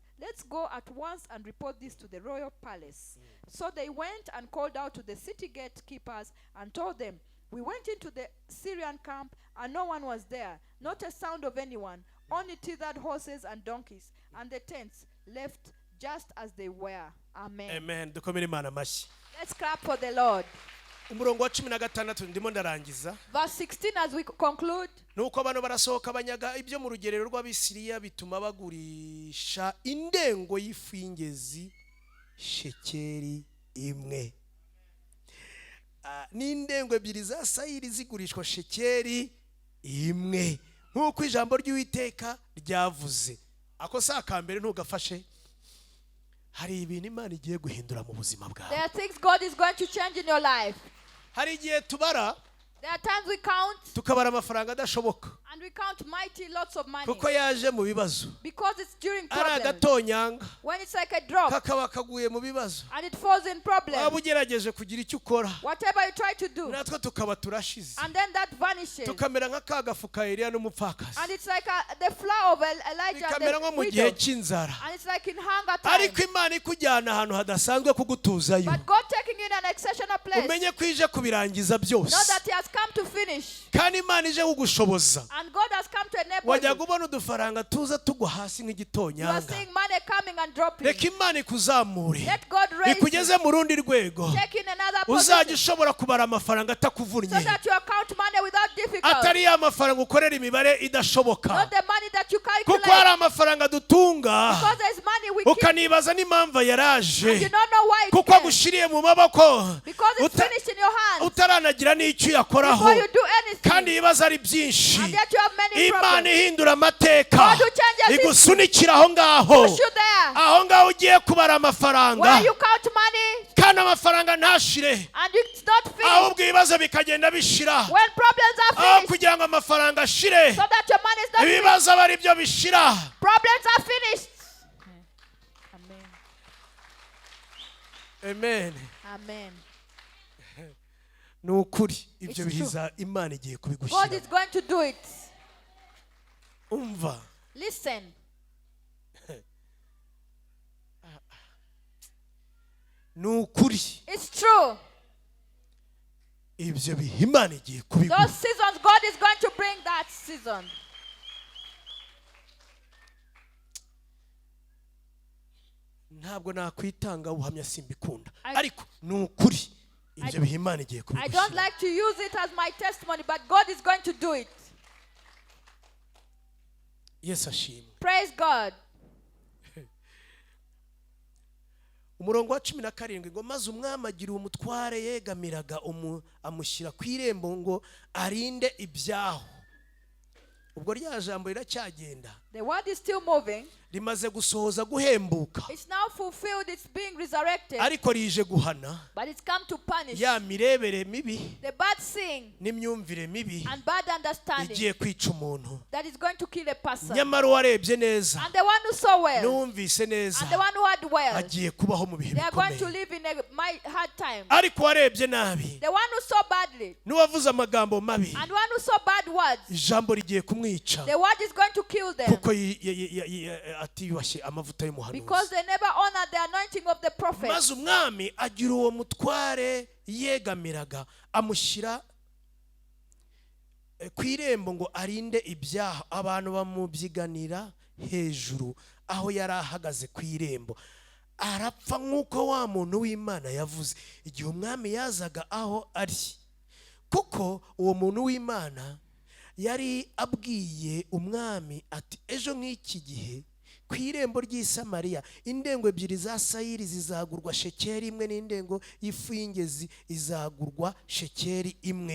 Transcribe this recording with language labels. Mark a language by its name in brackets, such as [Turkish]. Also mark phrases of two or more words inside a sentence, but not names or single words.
[English] Let's go at once and report this to the royal palace." So they went and called out to the city gatekeepers and told them, "We went into the Syrian camp, and no one was there, not a sound of anyone, only tethered horses and donkeys, and the tents left just as they were." Amen. Amen. [Kinyarwanda] Dukomere Imana amashyi. [English] Let's clap for the Lord. [Kinyarwanda] Umurongo wa 16 ndimo ndarangiza. [English] Verse 16 as we conclude. [Kinyarwanda] Nuko abantu barasohoka banyaga ibyo mu rugerero rw'Abisiriya bituma bagurisha indengo y'ifu y'ingezi shekeri imwe. N'indengo ebyiri za sayiri zigurishwa shekeri imwe. Nkuko ijambo ry'Uwiteka ryavuze. Ako sa kambere ntugafashe. Hari ibintu Imana igiye guhindura mu buzima bwawe. [English] There are things God is going to change in your life. [Kinyarwanda] Hari igihe tubara. [English] There are times we count. [Kinyarwanda] Tukabara amafaranga adashoboka. [English] And we count mighty lots of money. [Kinyarwanda] Kuko yaje mu bibazo. [English] Because it's during [Kinyarwanda] Ara [English] problems. [Kinyarwanda] gatonyanga. [English] When it's like a drop. [Kinyarwanda] Kakaba kaguye mu bibazo. [English] And it falls in problems. [Kinyarwanda] Waba ugerageje kugira icyo ukora. [English] Whatever you try to do. [Kinyarwanda] Natwe tukaba turashize. [English] And then that vanishes. [Kinyarwanda] Tukamera nk'akagafu ka Eliya n'umupfakazi. [English] And it's like the flower of Elijah and [Kinyarwanda] Bikamera nko mu gihe cy'inzara. [English] And it's like in hunger time. [Kinyarwanda] Ariko Imana ikujyana ahantu hadasanzwe kugutuzayo. [English] But God taking you in an exceptional place. [Kinyarwanda] Umenye ko ije kubirangiza byose. [English] Know that He has come to finish. [Kinyarwanda] Kandi Imana ije kugushoboza. [English] And God has come to enable [Kinyarwanda] Wajya [English] you. [Kinyarwanda] kubona udufaranga tuza tugwa hasi [English] You are [Kinyarwanda] nk'igitonyanga. [English] seeing money coming and dropping. [Kinyarwanda] Reka Imana ikuzamure. [English] Let God raise you. [Kinyarwanda] Ikugeze mu rundi rwego. [English] Take in another [Kinyarwanda] Uzajya [English] position. [Kinyarwanda] ushobora kubara amafaranga [English] So [Kinyarwanda] atakuvunnye. [English] that you account money without difficulty. [Kinyarwanda] Atari ya mafaranga ukorera imibare idashoboka. [English] Not the money that you [Kinyarwanda] Kuko [English] calculate. [Kinyarwanda] hari amafaranga dutunga. [English] Because there is money we keep. [Kinyarwanda] Ukanibaza n'impamvu [English] And [Kinyarwanda] yaraje. [English] you don't know why it [Kinyarwanda] Kuko [English] came. [Kinyarwanda] agushiriye mu maboko. [English] Because it's finished in your hands. [Kinyarwanda] Utaranagira n'icyo yakoraho. [English] Before you do anything. [Kinyarwanda] Kandi ibibazo ari byinshi. [English] And yet you have many [Kinyarwanda] Imana [English] problems. [Kinyarwanda] ihindura amateka. [English] God will change your [Kinyarwanda] Igusunikira aho ngaho. [English] Push you there. [Kinyarwanda] Aho ngaho ugiye kubara amafaranga. [English] Where you count money. [Kinyarwanda] Kandi amafaranga ntashire. [English] And it's not finished. [Kinyarwanda] Ahubwo ibibazo bikagenda bishira. [English] When problems are [Kinyarwanda] Aho [English] finished. [Kinyarwanda] kugira ngo amafaranga ashire. [English] So that your money is not finished. [Kinyarwanda] Ibibazo aba ari byo bishira. [English] Problems are finished. Amen. Amen. Amen. [Kinyarwanda] Ni ukuri ibyo [English] It's [Kinyarwanda] bihiza Imana igiye [English] God [Kinyarwanda] kubigushyira. [English] is going to do it. [Kinyarwanda] Umva. [English] Listen. [Kinyarwanda] Ni ukuri [English] It's true. [Kinyarwanda] ibyo biha Imana igiye kubiguha. [English] Those seasons, God is going to bring that season. [Kinyarwanda] Ntabwo nakwitanga ubuhamya simbikunda. [English] I- [Kinyarwanda] Ariko ni ukuri ibyo biha Imana igiye [English] I don't [Kinyarwanda] kubigushyira. [English] like to use it as my testimony, but God is going to do it. [Kinyarwanda] Yesu ashimwe. [English] Praise God. [Kinyarwanda] Umurongo wa 17 ngo maze umwami agira umutware yegamiraga amushyira ku irembo ngo arinde ibyaho. Ubwo rya jambo riracyagenda. [English] The word is still moving. [Kinyarwanda] Rimaze gusohoza guhembuka. [English] It's now fulfilled. It's being resurrected. [Kinyarwanda] Ariko rije guhana [English] But it's come to punish [Kinyarwanda] ya mirebere mibi [English] the bad seeing [Kinyarwanda] n'imyumvire mibi [English] and bad understanding [Kinyarwanda] igiye kwica umuntu. [English] that is going to kill a person. [Kinyarwanda] Nyamara warebye neza [English] And the one who saw well [Kinyarwanda] n'uwumvise neza [English] and the one who had well, [Kinyarwanda] agiye kubaho mu bihe [English] they are going to [Kinyarwanda] bikomeye. [English] live in a hard time. [Kinyarwanda] Ariko warebye nabi [English] The one who saw badly [Kinyarwanda] n'uwavuze amagambo mabi [English] and one who saw bad words, [Kinyarwanda] ijambo rigiye kumwica [English] the word is going to kill them [Kinyarwanda] kuko atiyubashye amavuta y'umuhanuzi. [English] because they never honored the anointing of the prophet. [Kinyarwanda] Maze umwami agira uwo mutware yegamiraga amushyira ku irembo ngo arinde ibyaha, abantu bamubyiganira hejuru aho yari ahagaze ku irembo. Arapfa nk'uko wa muntu w'Imana yavuze igihe umwami yazaga aho ari, kuko uwo muntu w'Imana yari abwiye umwami ati ejo nk'iki gihe ku irembo ry'i Samariya indengo ebyiri za sayiri zizagurwa shekeri imwe, n'indengo y'ifu y'ingezi izagurwa shekeri imwe.